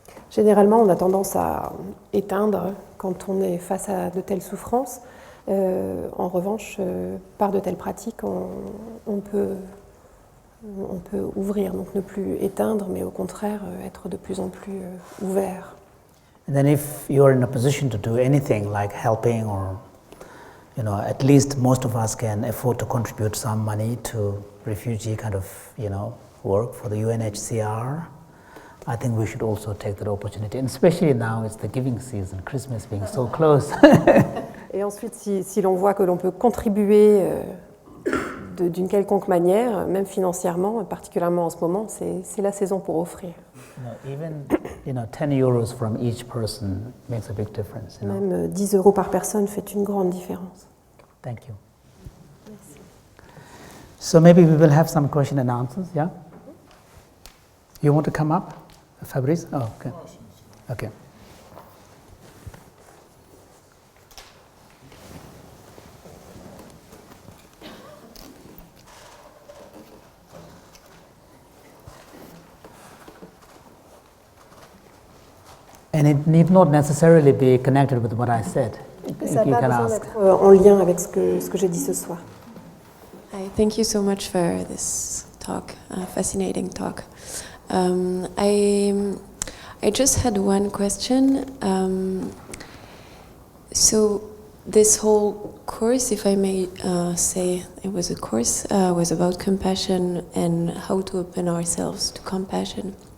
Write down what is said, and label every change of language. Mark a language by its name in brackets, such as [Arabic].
[French] Généralement, on a tendance à éteindre quand on est face à de telles souffrances. En revanche, par de telles pratiques, on peut On peut ouvrir, donc ne plus éteindre, mais au contraire être de plus en plus ouvert. [English] And then if you're in a position to do anything like helping or, at least most of us can afford to contribute some money to refugee kind of, work for the UNHCR. I think we should also take that opportunity, and especially now it's the giving season, Christmas being so close. [French] Et ensuite, si l'on voit que l'on peut contribuer d'une quelconque manière, même financièrement, particulièrement en ce moment, c'est la saison pour offrir. [English] Even 10 euros from each person makes a big difference. [French] Même 10 euros par personne fait une grande différence. [English] Thank you. Merci. So maybe we will have some question and answers, yeah? You want to come up, Fabrice? Oh, okay. Okay. And it need not necessarily be connected with what I said. [French] Ça n'a pas besoin d'être en lien avec ce que j'ai dit ce soir. [English] Hi, thank you so much for this talk, fascinating talk. I just had one question. So this whole course, if I may say it was a course, was about compassion and how to open ourselves to compassion.